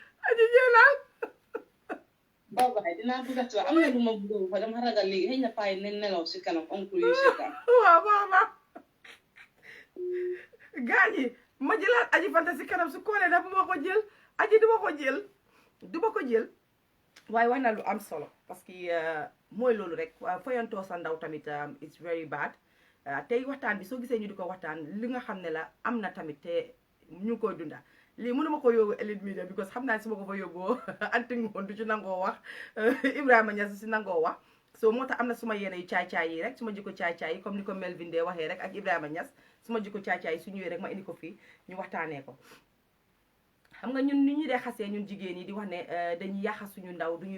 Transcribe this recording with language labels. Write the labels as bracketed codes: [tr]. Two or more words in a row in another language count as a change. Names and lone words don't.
[wo] bye dinaa dugg ci am na lu ma bëgg fa dama ragal léegi xëy na paay ne nelaw si kanam oncle yu seetaan waaw baax gaañi ma jëlaat aji fanta si kanam su koolee dafa ma ko jël aji du ma ko jël waaye wax na lu am solo [fr] parce que [wo] mooy loolu rek foyantoo sa ndaw tamit [en] it's very bad [wo] tey waxtaan bi soo gisee ñu di ko waxtaan li nga xam ne la am na tamit te ñu koy dunda lii mënuma ko yóbbu Elite Media because xam naa ne su ma ko fa yóbboo anti ngoon du ci nangoo wax Ibrahima Niass si nangoo wax so moo tax am na suma yéene yu caay-caay yi rek suma jikko caay-caay yi comme ni ko Melvin de waxee rek ak Ibrahima Niass suma jikko caay-caay yi su ñëwee rek ma indi ko fii ñu waxtaanee ko xam nga ñun ni ñu dee xasee ñun jigéen yi di wax ne dañuy yàqa suñu ndaw